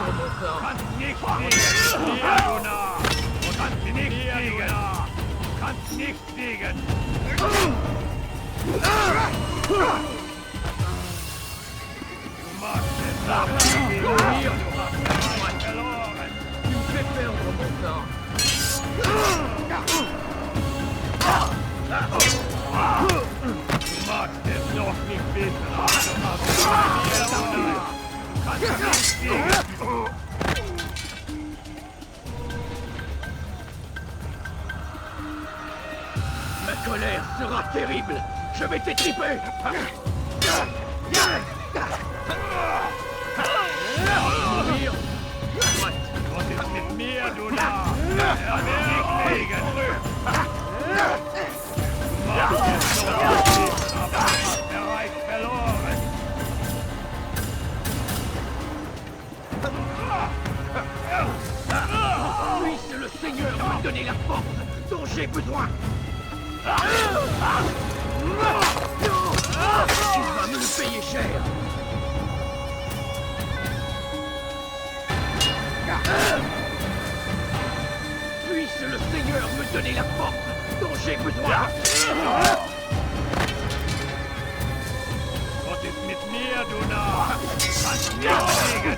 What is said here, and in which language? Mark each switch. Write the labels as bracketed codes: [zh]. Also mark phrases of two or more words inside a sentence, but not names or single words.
[de] Kannst nicht siegen. Mit mir, du Narr. Und kannst nicht siegen. Kannst nicht siegen. Du machst es nach. Du hast bereits verloren. [fr] Tu me fais perdre mon temps. [de] Du magst es noch nicht wissen, aber du hast verloren. Du kannst nicht siegen. [fr] Ma colère sera terrible. Je vais t'étriper. Mourir. [de] Was ist mit mir, du Narr? Erwärm dich! Du magst es noch nicht wissen, aber du hast bereits verloren. [fr] Puisse le Seigneur me donner la force dont j'ai besoin. Tu vas me le payer cher. Seigneur me donner la force dont j'ai besoin. [de] Was ist mit mir, du Narr? Kannst nicht gegen